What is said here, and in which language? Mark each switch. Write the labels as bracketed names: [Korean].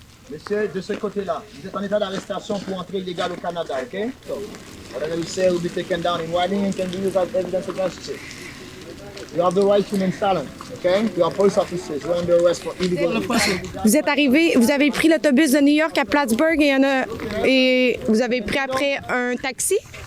[French] Monsieur, de ce côté-là, vous êtes en état d'arrestation pour entrée illégale au Canada, okay? [English] So, whatever you say will be taken down in writing and can be used as evidence against you. You have the right to remain silent, okay? You are police officers. You're under arrest for illegal. [French] Vous êtes arrivé, vous avez pris l'autobus de New York à Plattsburgh et vous avez pris après un taxi?